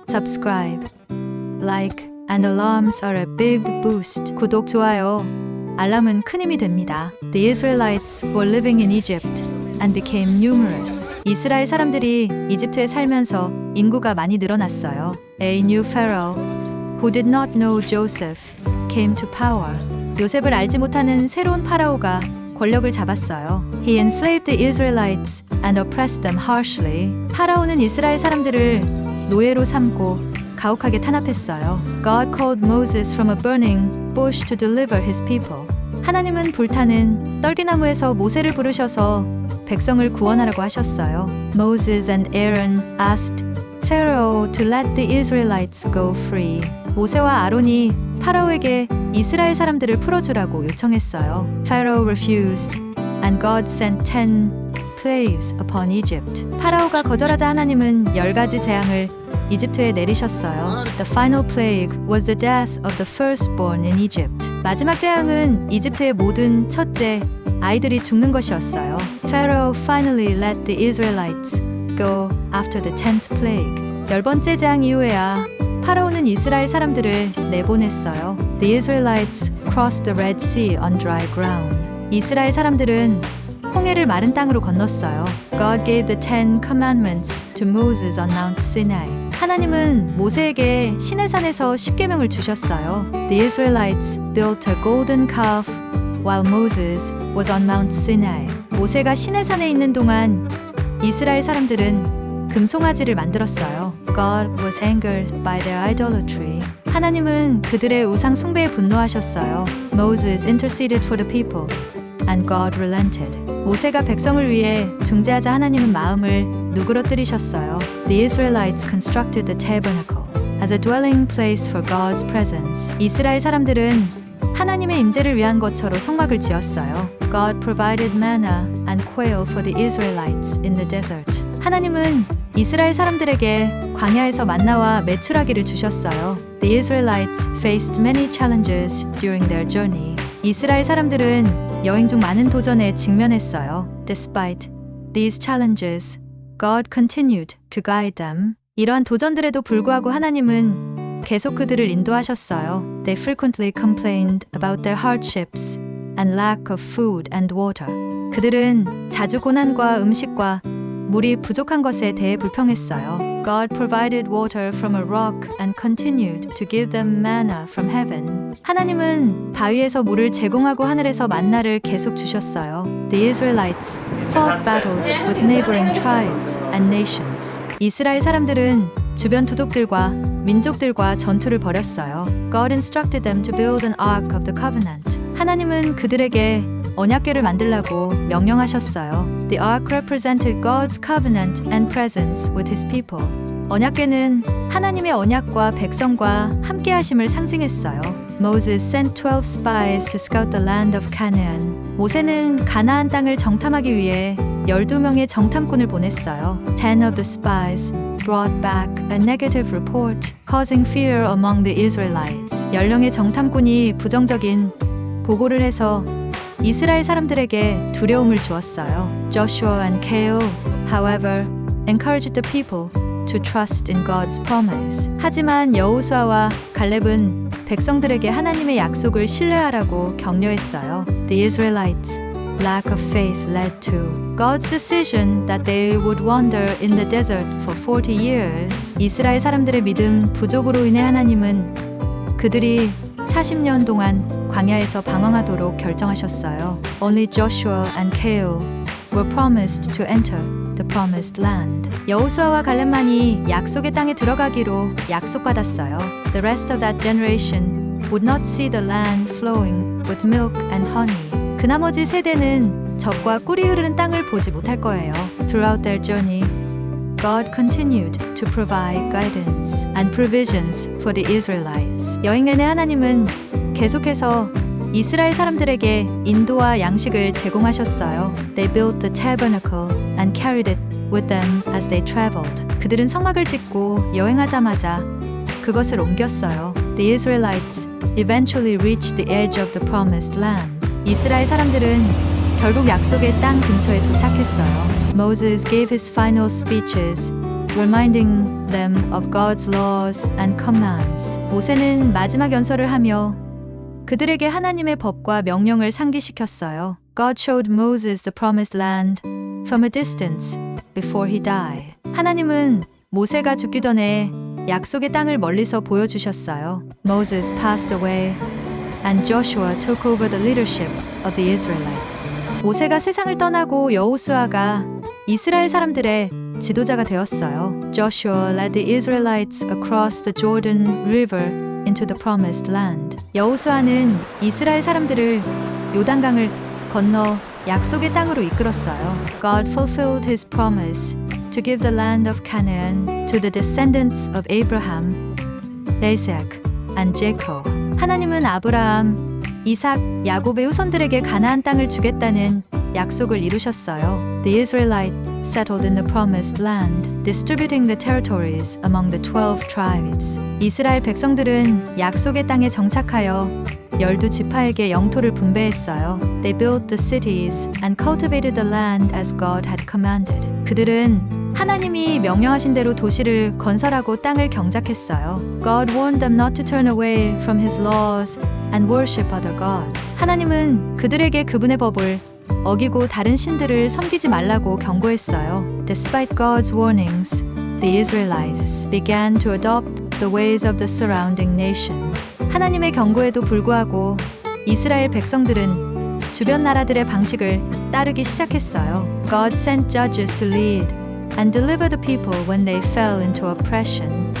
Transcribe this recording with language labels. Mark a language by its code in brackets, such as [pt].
[en] Subscribe, like, and alarms are a big boost. [ko] 구독, 좋아요, 알람은 큰 힘이 됩니다. [en] The Israelites were living in Egypt and became numerous. [ko] 이스라엘 사람들이 이집트에 살면서 인구가 많이 늘어났어요. [en] A new pharaoh who did not know Joseph came to power. [ko] 요셉을 알지 못하는 새로운 파라오가 권력을 잡았어요. [en] He enslaved the Israelites and oppressed them harshly. [ko] 파라오는 이스라엘 사람들을 노예로 삼고 가혹하게 탄압했어요. [en] God called Moses from a burning bush to deliver his people. [ko] 하나님은 불타는 떨기나무에서 모세를 부르셔서 백성을 구원하라고 하셨어요. [en] Moses and Aaron asked Pharaoh to let the Israelites go free. [ko] 모세와 아론이 파라오에게 이스라엘 사람들을 풀어주라고 요청했어요. [en] Pharaoh refused, and God sent 10 plagues upon Egypt. [ko] 파라오가 거절하자 하나님은 10가지 재앙을 이집트에 내리셨어요. [en] The final plague was the death of the firstborn in Egypt. [ko] 마지막 재앙은 이집트의 모든 첫째 아이들이 죽는 것이었어요. [en] Pharaoh finally let the Israelites go after the 10th plague. [ko] 10번째 재앙 이후에야 파라오는 이스라엘 사람들을 내보냈어요. [en] The Israelites crossed the Red Sea on dry ground. [ko] 이스라엘 사람들은 홍해를 마른 땅으로 건넜어요. [en] God gave the 10 commandments to Moses on Mount Sinai. [ko] 하나님은 모세에게 시내산에서 십계명을 주셨어요. [en] The Israelites built a golden calf while Moses was on Mount Sinai. [ko] 모세가 시내산에 있는 동안 이스라엘 사람들은 금송아지를 만들었어요. [en] God was angered by their idolatry. [ko] 하나님은 그들의 우상 숭배에 분노하셨어요. [en] Moses interceded for the people, and God relented. [ko] 모세가 백성을 위해 중재하자 하나님은 마음을 누그러뜨리셨어요. [en] The Israelites constructed the tabernacle as a dwelling place for God's presence. [ko] 이스라엘 사람들은 하나님의 임재를 위한 것처로 성막을 지었어요. [en] God provided manna and quail for the Israelites in the desert. [ko] 하나님은 이스라엘 사람들에게 광야에서 만나와 메추라기를 주셨어요. [en] The Israelites faced many challenges during their journey. [ko] 이스라엘 사람들은 여행 중 많은 도전에 직면했어요. [en] Despite these challenges, God continued to guide them. [ko] 이러한 도전들에도 불구하고 하나님은 계속 그들을 인도하셨어요. [en] They frequently complained about their hardships and lack of food and water. [ko] 그들은 자주 고난과 음식과 물이 부족한 것에 대해 불평했어요. [en] God provided water from a rock and continued to give them manna from heaven. [ko] 하나님은 바위에서 물을 제공하고 하늘에서 만나를 계속 주셨어요. [en] The Israelites fought battles with neighboring tribes and nations. [ko] 이스라엘 사람들은 주변 도독들과 민족들과 전투를 벌였어요. [en] God instructed them to build an ark of the covenant. [ko] 하나님은 그들에게 언약궤를 만들라고 명령하셨어요. [en] The ark represented God's covenant and presence with his people. [ko] 언약궤는 하나님의 언약과 백성과 함께하심을 상징했어요. [en] Moses sent 12 spies to scout the land of Canaan. [ko] 모세는 가나안 땅을 정탐하기 위해 12명의 정탐꾼을 보냈어요. [en] 10 of the spies brought back a negative report, causing fear among the Israelites. [ko] 10명의 정탐꾼이 부정적인 보고를 해서 이스라엘 사람들에게 두려움을 주었어요. [en] Joshua and Caleb, however, encouraged the people to trust in God's promise. [ko] 하지만 여호수아와 갈렙은 백성들에게 하나님의 약속을 신뢰하라고 격려했어요. [en] The Israelites' lack of faith led to God's decision that they would wander in the desert for 40 years. [ko] 이스라엘 사람들의 믿음 부족으로 인해 하나님은 그들이 40년 동안 광야에서 방황하도록 결정하셨어요. [en] Only Joshua and Caleb were promised to enter the promised land. [ko] 여호수아와 갈렙만이 약속의 땅에 들어가기로 약속받았어요. [en] The rest of that generation would not see the land flowing with milk and honey. [ko] 그 나머지 세대는 젖과 꿀이 흐르는 땅을 보지 못할 거예요. [en] Throughout their journey, God continued to provide guidance and provisions for the Israelites. [ko] 여행 내내 하나님은 계속해서 이스라엘 사람들에게 인도와 양식을 제공하셨어요. [en] They built the tabernacle and carried it with them as they traveled. [ko] 그들은 성막을 짓고 여행하자마자 그것을 옮겼어요. [en] the Israelites eventually reached the edge of the promised land. [ko] 이스라엘 사람들은 결국 약속의 땅 근처에 도착했어요. [en] Moses gave his final speeches, reminding them of God's laws and commands. [ko] 모세는 마지막 연설을 하며 그들에게 하나님의 법과 명령을 상기시켰어요. [en] God showed Moses the promised land from a distance before he died. [ko] 하나님은 모세가 죽기 전에 약속의 땅을 멀리서 보여주셨어요. [en] Moses passed away and Joshua took over the leadership of the Israelites. [ko] 모세가 세상을 떠나고 여호수아가 이스라엘 사람들의 지도자가 되었어요. [en] Joshua led the Israelites across the Jordan River into the promised land. [ko] 여호수아는 이스라엘 사람들을 요단강을 건너 약속의 땅으로 이끌었어요. [en] God fulfilled his promise to give the land of Canaan to the descendants of Abraham, Isaac, and Jacob. [ko] 하나님은 아브라함, 이삭, 야곱의 후손들에게 가나안 땅을 주겠다는 약속을 이루셨어요. [en] The Israelites settled in the promised land, distributing the territories among the 12 tribes. [ko] 이스라엘 백성들은 약속의 땅에 정착하여 12지파에게 영토를 분배했어요. [en] They built the cities and cultivated the land as God had commanded. [ko] 그들은 하나님이 명령하신 대로 도시를 건설하고 땅을 경작했어요. [en] God warned them not to turn away from his laws and worship other gods. [ko] 하나님은 그들에게 그분의 법을 어기고 다른 신들을 섬기지 말라고 경고했어요. [en] Despite God's warnings, the Israelites began to adopt the ways of the surrounding nation. [ko] 하나님의 경고에도 불구하고 이스라엘 백성들은 주변 나라들의 방식을 따르기 시작했어요. [en] God sent judges to lead and deliver the people when they fell into oppression.